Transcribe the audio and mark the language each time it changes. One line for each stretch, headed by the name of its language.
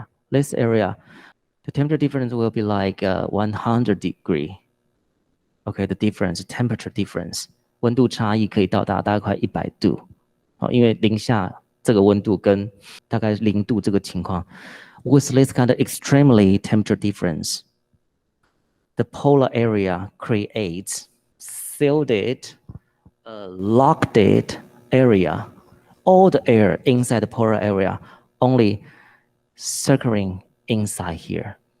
English: This area, the temperature difference will be like 100 degree. Okay, the difference, temperature difference.
Chinese: 温度差异可以到达大概快100度。因为零下这个温度跟大概0度这个情况。
English: With this kind of extremely temperature difference, the polar area creates shielded, locked area. All the air inside the polar area only circling inside here.